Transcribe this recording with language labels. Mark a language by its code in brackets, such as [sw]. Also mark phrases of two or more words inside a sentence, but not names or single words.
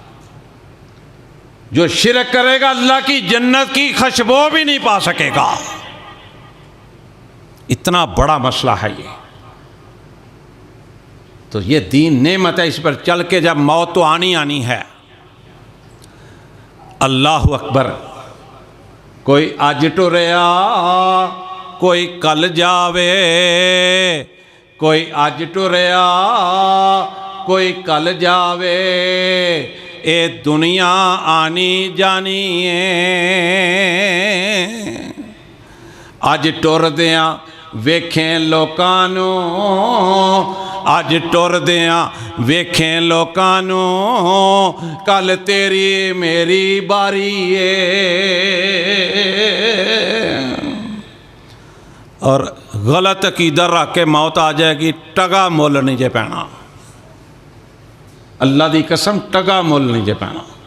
[ur] جو شرک کرے گا اللہ کی جنت کی خوشبو بھی نہیں پا سکے گا۔ اتنا بڑا مسئلہ ہے یہ۔ تو یہ دین نعمت ہے، اس پر چل کے جب موت تو آنی آنی ہے۔ [ar] اللہ اکبر۔ [pa] کوئی اج ٹریا کوئی کل جاوے، کوئی اج ٹریا کوئی کل جاوے، اے دنیا آنی جانی ہے۔ اج ٹر دیاں ویکھیں لوکاں نوں، اج ٹر دیاں ویکھیں لوکاں نوں، کل تیری میری باری ہے۔ [ur] اور غلط عقیدہ رکھ کے موت آ جائے گی، [pa] ٹگا مول نہیں جے پینا، اللہ دی قسم ٹگا مول نہیں جے پینا۔